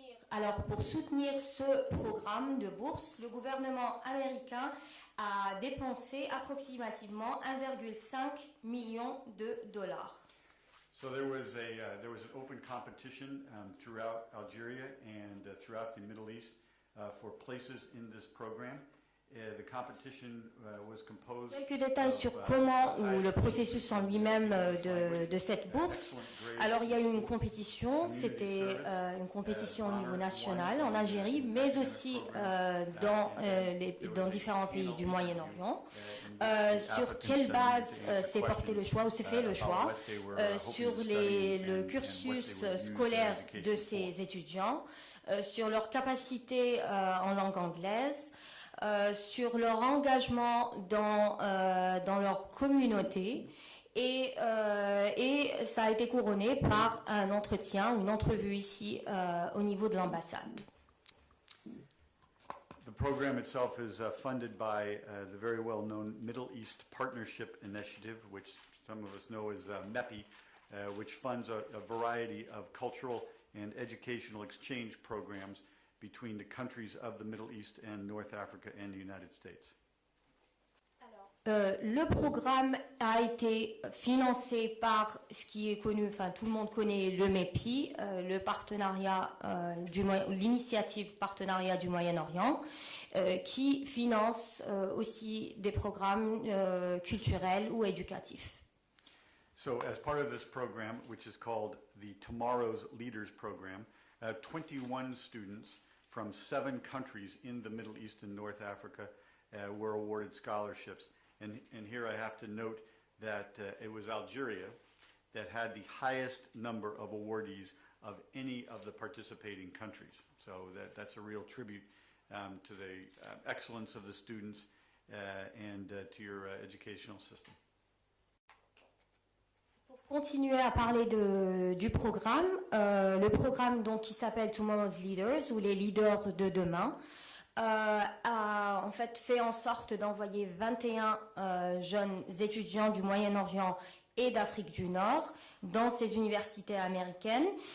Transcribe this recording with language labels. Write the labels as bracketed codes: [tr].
[fr] Alors, pour soutenir ce programme de bourse, le gouvernement américain a dépensé approximativement 1,5 million de dollars. [en] So there was an open competition throughout Algeria and throughout the Middle East for places in this program. The competition was composed. [fr] Quelques détails sur comment ou le processus en lui-même de cette bourse. Alors il y a eu une compétition, c'était une compétition au niveau national en Algérie, mais aussi dans différents pays du Moyen-Orient. Sur quelle base s'est porté le choix ou s'est fait le choix sur le cursus scolaire de ces étudiants, sur leur capacité en langue anglaise, sur leur engagement dans leur communauté et ça a été couronné par un entretien, une entrevue ici au niveau de l'ambassade. [en] The program itself is funded by the very well-known Middle East Partnership Initiative, which some of us know as MEPI, which funds a variety of cultural and educational exchange programs between the countries of the Middle East and North Africa and the United States. [fr] Le programme a été financé par ce qui est connu, enfin tout le monde connaît le MEPI, le partenariat l'initiative partenariat du Moyen-Orient, qui finance aussi des programmes culturels ou éducatifs. [en] So as part of this program, which is called the Tomorrow's Leaders Program, 21 students from 7 countries in the Middle East and North Africa were awarded scholarships. And here I have to note that it was Algeria that had the highest number of awardees of any of the participating countries. So that's a real tribute to the excellence of the students and to your educational system. [fr] Pour continuer à parler du programme, le programme donc, qui s'appelle Tomorrow's Leaders ou les leaders de demain, a en fait en sorte d'envoyer 21 jeunes étudiants du Moyen-Orient et d'Afrique du Nord dans ces universités américaines.